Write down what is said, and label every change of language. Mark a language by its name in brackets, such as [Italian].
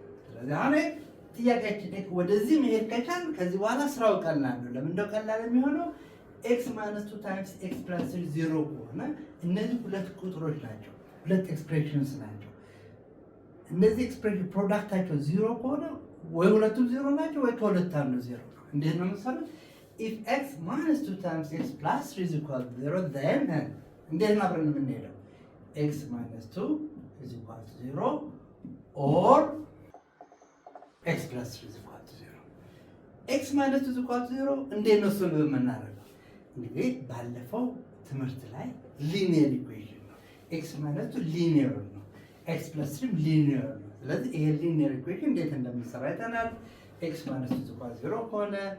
[Amharic] ስለዚህ አሁን ጥያቄያችን ወደዚህ መሄድ ከቻል ከዚህ በኋላ ስራው ቀላል ነው። ለምን እንደው ቀላል የሚሆነው [English] x minus 2 times x plus 3 [Amharic] 0 ከሆነ እነዚህ ሁለት ቁጥሮች ናቸው፣ ሁለት ኤክስፕሬሽንስ ናቸው። እነዚህ ኤክስፕሬሽን ፕሮዳክታቸው 0 ከሆነ ወይ ሁለቱም 0 ናቸው ወይ ከሁለት አንዱ 0 ነው። እንዴት ነው መሰለህ? [English] if x minus 2 times x plus 3 is equal to 0 then [Amharic] እንዴት ነው አብረን የምንሄደው? [English] x minus 2 is equal to 0 or x plus 3 is equal to 0 x minus 2 is equal to 0 [Amharic] እንዴት ነው እሱን የምናደርገው? እንግዲህ ባለፈው ትምህርት ላይ ሊኒየር ኢኩዌሽን ነው። x minus 2 ሊኒየር ነው፣ x plus 3 ሊኒየር ነው። ስለዚህ ይሄ ሊኒየር ኢኩዌሽን እንዴት እንደምንሰራ አይተናል። [English] x minus 2 is equal to 0 [Amharic] ከሆነ